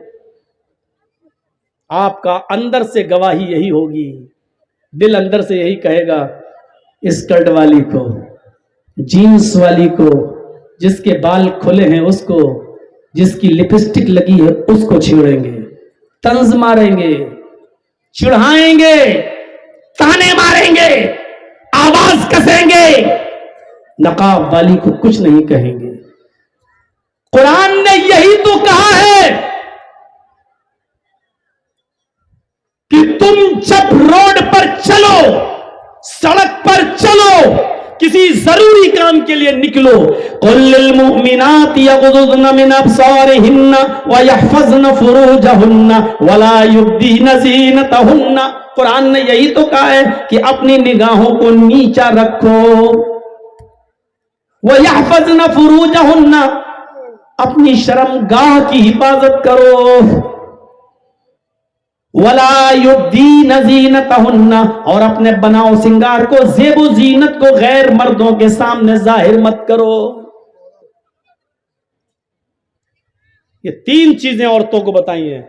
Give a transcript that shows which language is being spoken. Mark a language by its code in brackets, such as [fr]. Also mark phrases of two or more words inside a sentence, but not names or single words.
[hi] आपका अंदर से गवाही यही होगी, दिल अंदर से यही कहेगा, स्कर्ट वाली को, जीन्स वाली को, जिसके बाल खुले हैं उसको, जिसकी लिपस्टिक लगी है उसको छेड़ेंगे, तंज मारेंगे, चिढ़ाएंगे, ताने मारेंगे, आवाज कसेंगे, नकाब वाली को कुछ नहीं कहेंगे। कुरान ने यही तो कहा है कि तुम जब रोड पर चलो, सड़क पर चलो, किसी जरूरी काम के लिए निकलो, [ar] قل للمؤمنات يغضضن من أبصارهن ويحفظن فروجهن ولا يبدين زينتهن. [hi] कुरान ने यही तो कहा है कि अपनी निगाहों को नीचा रखो, [ar] ويحفظن فروجهن, [hi] अपनी शर्मगाह की हिफाजत करो, [ar] ولا يبدين زينتهن, [hi] और अपने बनाओ सिंगार को, ज़ेबो ज़ीनत को गैर मर्दों के सामने जाहिर मत करो। ये 3 चीजें औरतों को बताई हैं।